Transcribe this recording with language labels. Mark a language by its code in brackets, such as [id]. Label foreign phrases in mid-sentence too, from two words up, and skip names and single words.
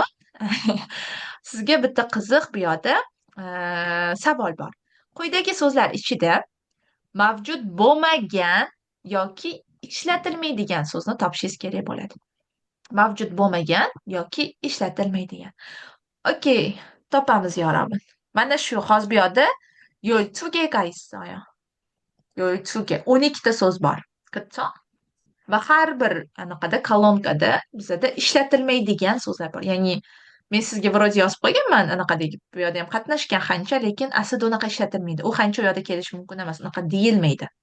[uz] Sizga bitta qiziq bu yoqda savol bor. Quyidagi so'zlar ichida mavjud bo'lmagan yoki ishlatilmaydigan so'zni topishingiz kerak bo'ladi. Mavjud bo'lmagan yoki ishlatilmaydigan. Okey, topamiz yorobin. Mana shu hozir bu yoqda [ko] 12개가 있어요. [uz] 12개, 12 ta so'z bor. K쵸? Va har bir anaqada kolonkada bizada ishlatilmaydigan so'zlar bor. Ya'ni men sizga vроде yozib qo'yganman anaqadagi, bu yerda ham qatnashgan qancha, lekin aslida unaqa ishlatilmaydi. U qancha u yerda kelishi mumkin emas, unaqa deyilmaydi.